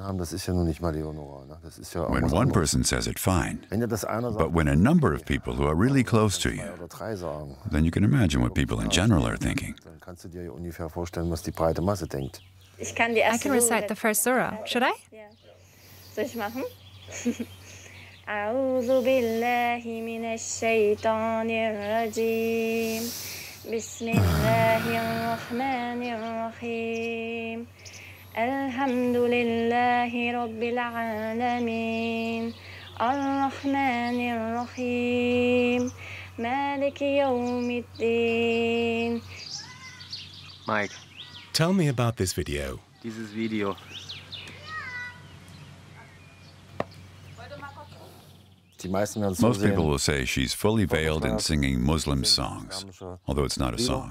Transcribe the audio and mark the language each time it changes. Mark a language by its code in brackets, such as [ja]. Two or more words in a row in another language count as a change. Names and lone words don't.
[en] When one person says it, fine. But when a number of people who are really close to you, then you can imagine what people in general are thinking. I can recite the first surah. Should I? [de] Soll ich machen? [ar] أعوذ بالله من الشيطان الرجيم بسم الله الرحمن الرحيم الحمد لله رب العالمين الرحمن الرحيم مالك يوم الدين. [en] Mike. Tell me about this video. [de] Dieses Video. [en] Most people will say she's fully veiled and singing Muslim songs, although it's not a song.